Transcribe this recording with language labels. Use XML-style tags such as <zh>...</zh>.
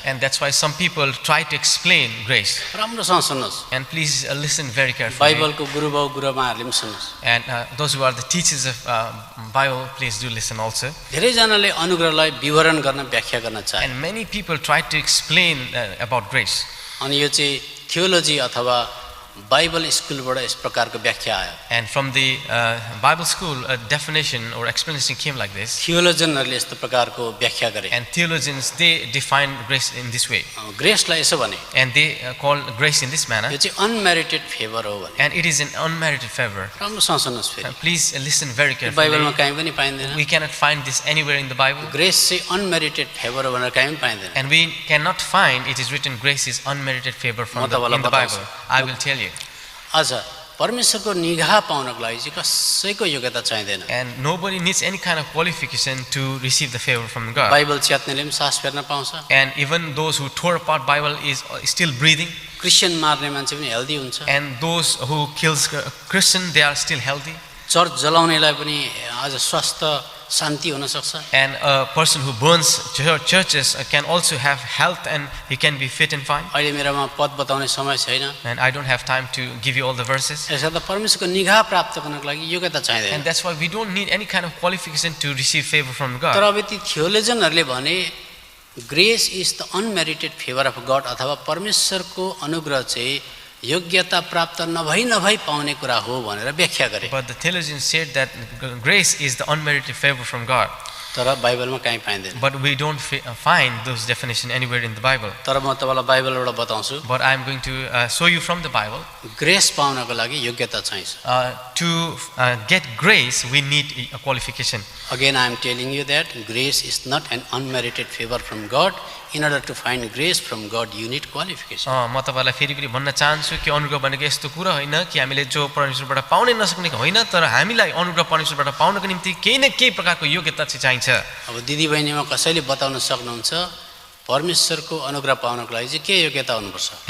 <en>And that's why some people try to explain grace.</en> <ne>राम्रोसँग सुन्नुहोस्</ne> <en>And please listen very carefully.</en> <ne>बाइबलको गुरुबाउ गुरुमाहरूले पनि सुन्नुहोस्</ne> <en>And those who are the teachers of Bible, please do listen also.</en> <ne>धेरैजनाले अनुग्रहलाई विवरण गर्न व्याख्या गर्न चाहे</ne> <en>And many people try to explain about grace.</en> <ne>अनि यो चाहिँ थियोलोजी अथवा बाइबल स्कुलबाट यस प्रकारको व्याख्या आयो</ne> <en>And from the Bible school, a definition or explanation came like this.</en> <ne>थियोलोजनहरूले यस्तो प्रकारको व्याख्या गरे</ne> <en>And theologians, they define grace in this way.</en> <ne>ग्रेसलाई यसो भने</ne> <en>And they call grace in this manner.</en> <ne>यो चाहिँ अनमेरिटेड फेभर हो भने</ne> <en>And it is an unmerited favor.</en> <ne>राम्रोसँग सुन्नुहोस् फेरि</ne> <en>Please listen very</en> <ne>बाइबलमा</ne> <en>carefully.</en> <ne>कहीँ पनि पाइँदैन</ne> <en>We cannot find this anywhere in the Bible.</en> <ne>Grace चाहिँ अनमेरिटेड फेभर हो भनेर कहीँ पनि पाइँदैन</ne> <en>And we cannot find it is written grace is unmerited favor from in the Bible. I will tell you.</en> <ne>आज परमेश्वरको निगाह पाउनको लागि चाहिँ कसैको योग्यता चाहिँदैन</ne> <en>And nobody needs any kind of qualification to receive the favor from God.</en> <ne>Bible च्यात्नेले पनि सास फेर्न पाउँछ</ne> <en>And even those who tore apart Bible is still breathing.</en> <ne>Christian मार्ने मान्छे पनि हेल्दी हुन्छ</ne> <en>And those who kills Christian, they are still healthy.</en> <ne>Church जलाउनेलाई पनि आज स्वास्थ्य शान्ति हुन सक्छ</ne> <en>And a person who burns churches can also have health, and he can be fit and fine.</en> <ne>अहिले मेरोमा पद बताउने समय छैन</ne> <en>And I don't have time to give you all the verses.</en> <ne>यसर्थ परमेश्वरको निगाह प्राप्त गर्नको लागि योग्यता चाहिँदैन</ne> <en>And that's why we don't need any kind of qualification to receive favor from</en> <ne>तर</ne> <en>God.</en> <ne>अब ती थियोलोजनहरूले भने</ne> <en>grace is the unmerited favour of God</en> <ne>अथवा परमेश्वरको अनुग्रह चाहिँ योग्यता प्राप्त नभई पाउने कुरा हो भनेर व्याख्या गरे</ne> <en>But the theologians said that grace is the unmerited favor from God.</en> <ne>तर बाइबलमा कहीँ पाइँदैन</ne> <en>But we don't find those definitions anywhere in the Bible.</en> <ne>तर म तपाईँलाई बाइबलबाट बताउँछु</ne> <en>But I am going to show you from the Bible.</en> <ne>Grace पाउनको लागि योग्यता चाहिन्छ</ne> <en>To get grace, we need a qualification. Again, I am telling you that grace is not an unmerited favor from God. In order to find grace from God, you need qualification.</en> <ne>म तपाईलाई फेरि पनि भन्न चाहन्छु कि अनुग्रह भनेको यस्तो कुरा होइन कि हामीले जो परमेश्वरबाट पाउनै नसक्ने होइन, तर हामीलाई अनुग्रह परमेश्वरबाट पाउनको निम्ति केही न केही प्रकारको योग्यता चाहिँ चाहिन्छ. अब दिदीबहिनीमा कसैले बताउन सक्नुहुन्छ परमेश्वरको अनुग्रह पाउनको लागि चाहिँ के योग्यता हुनुपर्छ?</ne>